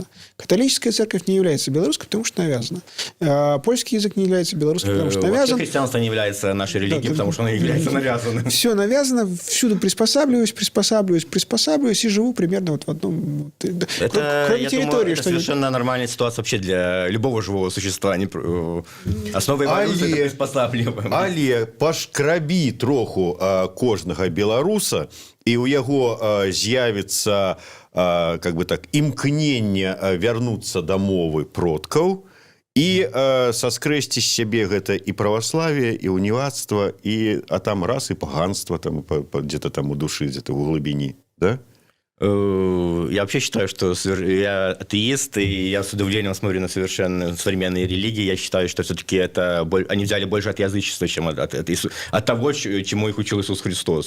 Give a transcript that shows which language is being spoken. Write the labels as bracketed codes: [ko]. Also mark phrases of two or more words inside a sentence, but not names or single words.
[ru] Католическая церковь не является белорусской, потому что навязана. Польский язык не является белорусским, потому что навязан. Вообще христианство не является нашей религией, потому что оно является навязанным. Все навязано, всюду приспосабливаюсь и живу примерно в одном... Кроме территории. Это совершенно нормальная ситуация вообще для любого живого существа. Основа эволюции – это приспосабливаемость. [be] Але пашкрабі троху кожнага беларуса, і ў яго з'явіцца імкненне вярнуцца да мовы продкаў і саскрэсці з сябе гэта і праваславие, і уніяцтва, а там раз і паганства там [ru] где-то там [be] у душы, [ru] где-то в [be] глыбіні, да? [ru] Я вообще считаю, что я атеист, и я с удивлением смотрю на совершенно современные религии. Я считаю, что все-таки они взяли больше от язычества, чем от того, чему их учил Иисус Христос.